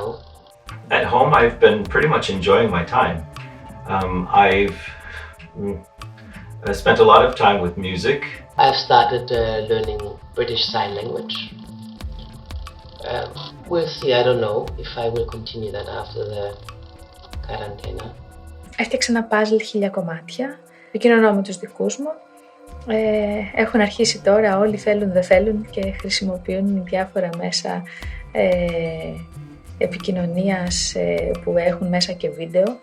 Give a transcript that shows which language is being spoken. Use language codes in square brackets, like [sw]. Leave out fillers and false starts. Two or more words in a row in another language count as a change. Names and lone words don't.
[en] At home, I've been pretty much enjoying my time. I've spent a lot of time with music. I've started learning British Sign Language. We'll see, I don't know if I will continue that after the quarantena. [el] Έφτιαξα ένα puzzle 1000 κομμάτια, επικοινωνώ με τους δικούς μου. Έχουν αρχίσει τώρα, όλοι θέλουν δεν θέλουν και χρησιμοποιούν διάφορα μέσα επικοινωνίας που έχουν μέσα και βίντεο.